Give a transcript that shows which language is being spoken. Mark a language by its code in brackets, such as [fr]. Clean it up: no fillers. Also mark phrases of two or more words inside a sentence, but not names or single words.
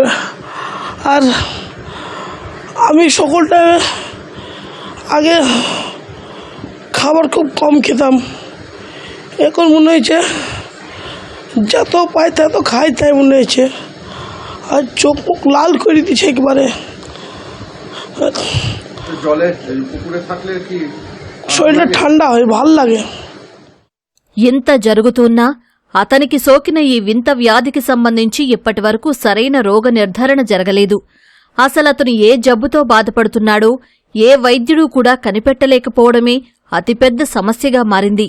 [bn] আর আমি সকলটা আগে খাবার খুব কম খেতাম, এখন মনে হয়েছে যত পাই তত খাই, তাই মনে হয়েছে। আর চোখ মুখ লাল করে দিচ্ছে একবারে। শরীরটা ঠান্ডা হয়, ভাল লাগে। [te] ఇంత జరుగుతున్నా అతనికి సోకిన ఈ వింత వ్యాధికి సంబంధించి ఇప్పటివరకు సరైన రోగ నిర్ధారణ జరగలేదు. అసలతను ఏ జబ్బుతో బాధపడుతున్నాడో ఏ వైద్యుడూ కూడా కనిపెట్టలేకపోవడమే అతిపెద్ద సమస్యగా మారింది.